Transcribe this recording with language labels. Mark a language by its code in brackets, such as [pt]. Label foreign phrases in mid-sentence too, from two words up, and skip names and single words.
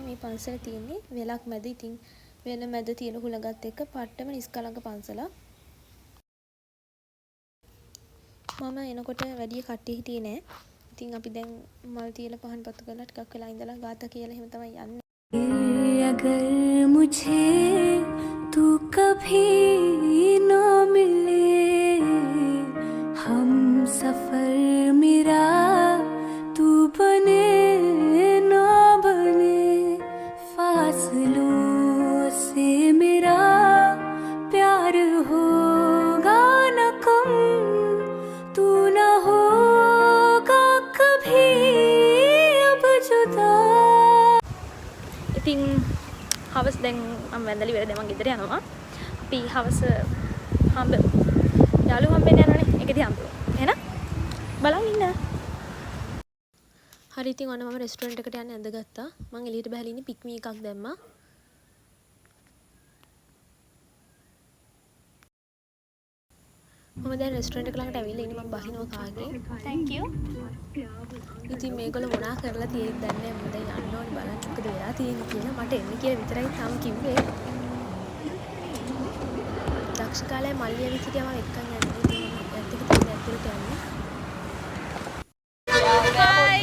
[si] මේ පන්සල තියෙන්නේ වෙලක් මැද. ඉතින් වෙල මැද තියෙන හුලඟත් එක්ක පට්ටම නිස්කලංක පන්සලක්. මම එනකොට වැඩි කට්ටිය හිටියේ නෑ. ඉතින් අපි දැන් මල් තියලා පහන් පත්තු කරලා ටිකක් වෙලා ඉඳලා ගාථා කියලා එහෙම තමයි යන්නේ. [hi] अगर मुझे तू कभी न मिले हम सफर मेरा तू बने न बने फासलों से मेरा प्यार होगा न कम तू न होगा कभी अब जुदा. [si] ඉතින් හවස් දැන් මම වැඳලා ඉවර දැන් මම ගෙදර යනවා. අපි හවස යාළුවෝ හම්බෙන්න යනවනේ. ඒකදී හම්බුවා. එහෙනම් බලන් ඉන්න. හරි ඉතින් ඔන්න මම රෙස්ටුරන්ට් එකට යන්න ඇඳගත්තා. මම එළියට බහලා ඉන්නේ පික්මී එකක් දැම්මා. මම දැන් රෙස්ටුරන්ට් එක ළඟට ඇවිල්ලා ඉන්නේ. මම බහිනවා කාගේ. [en] Thank you. [si] ඉතින් මේගොල්ලෝ මොනා කරලා තියෙද්ද දන්නේ නැහැ. මම දැන් යන්න ඕනේ බලන්න මොකද වෙලා තියෙන්නේ කියලා. මට එන්න කියලා විතරයි තාම කිව්වේ. දක්ෂකාලේ මල්ලිය විසිටියා මම එක්කන් යන්නේ. ඉතින් ඇත්ත එක තමයි ඇතුළට යන්නේ. Hi.